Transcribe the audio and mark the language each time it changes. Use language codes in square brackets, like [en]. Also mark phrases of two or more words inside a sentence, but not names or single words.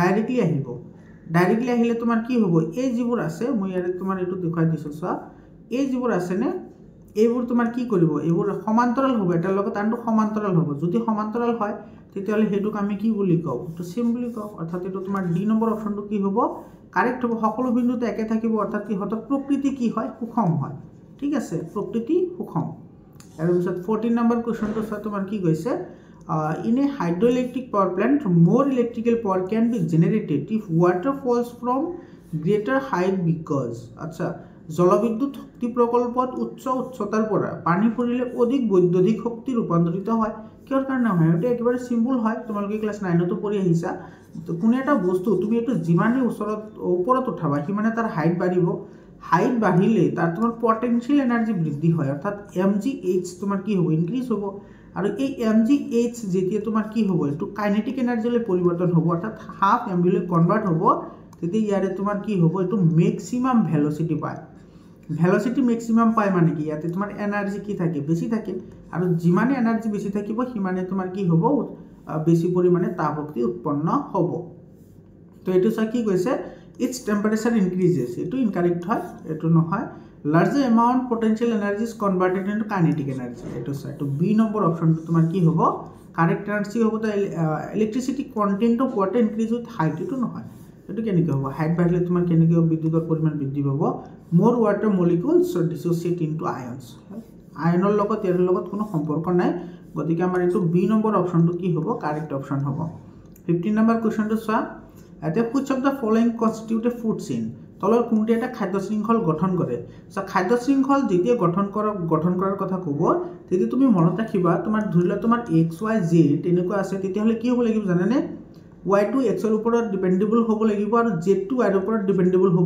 [as] ডাইৰেক্টলি আহিলে তোমাৰ কি হ'ব এই যিবোৰ আছে মই ইয়াৰে তোমাৰ এটো দেখাই দিছো চোৱা এই যিবোৰ আছে নে এইবোৰ তোমাৰ কি কৰিব এইবোৰ সমান্তৰাল হ'ব এটাৰ লগত আনটো সমান্তৰাল হ'ব যদি সমান্তৰাল হয় তেতিয়ালে হেতুক আমি কি বুলি কও তো সেম বুলি কও অৰ্থাৎ এটো তোমাৰ ডি নম্বৰ অপশনটো কি হ'ব কারেক্ট হ'ব সকলো বিন্দুতে একে থাকিব অৰ্থাৎ কি হতৰ প্ৰকৃতি কি হয় সুষম হয় ঠিক আছে প্ৰকৃতি সুষম আৰু পিছত 14 নম্বৰ কোৱেশ্চনটো চোৱা তোমাৰ কি কৈছে [en] in a hydroelectric power plant more electrical power can be generated if water falls from greater height because [as] আচ্ছা জলবিদ্যুৎ শক্তি প্ৰকল্পত উচ্চ উচ্চতাৰ পৰা পানী পৰিলে অধিক বৈদ্যুতিক শক্তি ৰূপান্তৰিত হয় কিহৰ কাৰণে হয় এটা একেবাৰে সিম্পল হয় তোমালোকে ক্লাস 9 তো পঢ়ি আহিছা তো কোন এটা বস্তু তুমি এটো যিমানে ওপৰত উঠাবা সিমানে তাৰ হাইট বাঢ়িব হাইট বাঢ়িলে তাৰ তোমাৰ [en] potential energy [as] বৃদ্ধি হয় অর্থাৎ mgh তোমাৰ কি হ'ব ইনক্রিজ হ'ব আৰু এই mgh যেতিয়া তোমাৰ কি হ'ব এটো [en] kinetic energyলৈ [as] পৰিৱৰ্তন হ'ব অৰ্থাৎ [en] half mv [as] লৈ কনভার্ট হ'ব তেতিয়া ইয়াৰে তোমাৰ কি হ'ব এটো [en] maximum velocity [as] পায় [en] velocity maximum [as] পায় মানে কি ইয়াতে তোমাৰ এনার্জি কি থাকে বেছি থাকে আৰু যিমানে এনার্জি বেছি থাকিব সিমানে তোমাৰ কি হ'ব বেছি পৰিমাণে তাপ শক্তি উৎপন্ন হ'ব তো এটো সা কি কৈছে [en] its temperature increases [as] এটো ইনকারেক্ট হয় এটো নহয় [en] larger amount potential energy is converted into kinetic energy [as] এটো সা তো বি নম্বৰ অপশনটো তোমাৰ কি হ'ব [en] correct answer [as] হ'ব তো [en] electricity content of water increase with height [as] এটো নহয় এটো কেনেকৈ হ'ব হাইট বাঢ়িলে তোমাৰ কেনেকৈ বিদ্যুতৰ পৰিমাণ বৃদ্ধি পাব [en] more water molecules dissociate into ions [as] আয়নৰ লগত ইয়াৰ লগত কোনো সম্পৰ্ক নাই গতিকে আমাৰ এটো বি নম্বৰ অপশনটো কি হ'ব [en] correct option [as] হ'ব 15 নম্বৰ কোৱেশ্চনটো চোৱা এতে [en] which of the following constitute a food chain [as] তলৰ কোনটো এটা খাদ্য শৃংখল গঠন কৰে সো খাদ্য শৃংখল যেতিয়া গঠন কৰাৰ কথা ক'ব তেতিয়া তুমি মনত ৰাখিবা তোমাৰ ধৰিলা তোমাৰ x y z তেনেকুৱা আছে তেতিয়া হলে কি হ'ব লাগিব জানানে y to x ৰ ওপৰত ডিপেন্ডেবল হ'ব লাগিব আৰু z to y ৰ ওপৰত ডিপেন্ডেবল হ'ব